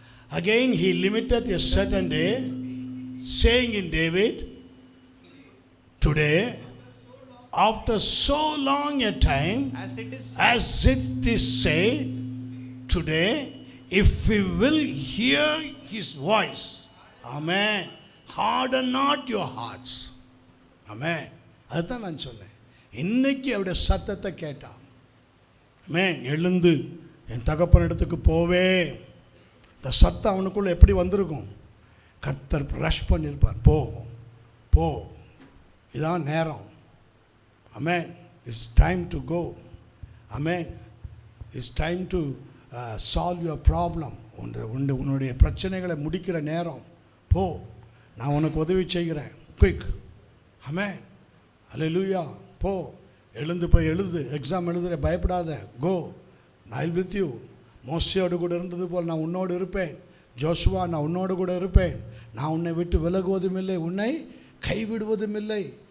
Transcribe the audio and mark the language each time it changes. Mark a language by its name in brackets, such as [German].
[English] Again he limiteth a certain day, saying in David, today, after so long a time, as it is said, today, if we will hear his voice, amen, harden not your hearts, amen. [Tamil] அதுதான் நான் சொன்னேன். இன்னைக்கு அவருடைய சத்தத்தை கேட்டான், amen, எழுந்து என் தகப்பன் இடத்துக்கு போவே. இந்த சத்தம் அவனுக்குள்ள எப்படி வந்திருக்கும்? கர்த்தர் ரஷ் பண்ணியிருப்பார், போ போ, இதான் நேரம், amen, [English] it's time to go, amen, it's time to solve your problem. [Tamil] உன்னுடைய பிரச்சனைகளை முடிக்கிற நேரம், போ, நான் உனக்கு உதவி செய்கிறேன், குயிக், amen, ஹல்லேலூயா, போ, எழுந்து போய் எழுது, எக்ஸாம் எழுதுற, பயப்படாத, [English] Go, I will with you. [Tamil] மோசேயோடு கூட இருந்தது போல் நான் உன்னோடு இருப்பேன். ஜோசுவா, நான் உன்னோடு கூட இருப்பேன், நான் உன்னை விட்டு விலகுவதும் இல்லை, உன்னை கைவிடுவதும் இல்லை.